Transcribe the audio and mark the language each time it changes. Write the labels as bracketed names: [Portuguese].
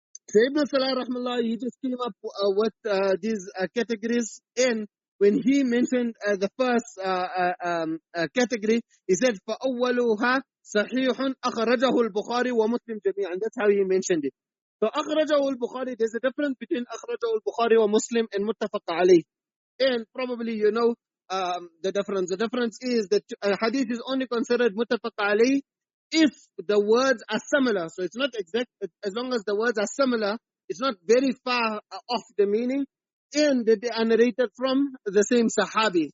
[English] So Ibn Salah rahmallah, he just came up with these categories, and when he mentioned the first category, he said, [Arabic] فَأَوَّلُهَا صَحِيحٌ أَخْرَجَهُ الْبُخَارِ وَمُسْلِمْ جَمِيعًا. [English] That's how he mentioned it. So [Arabic] أَخْرَجَهُ الْبُخَارِ, [English] there's a difference between [Arabic] أَخْرَجَهُ الْبُخَارِ وَمُسْلِمْ [English] and [Arabic] مُتَّفَقَ عَلَيْهِ. [English] And probably you know the difference. The difference is that hadith is only considered muttafaq alayh if the words are similar. So it's not exact, as long as the words are similar, it's not very far off the meaning, and that they are narrated from the same sahabi.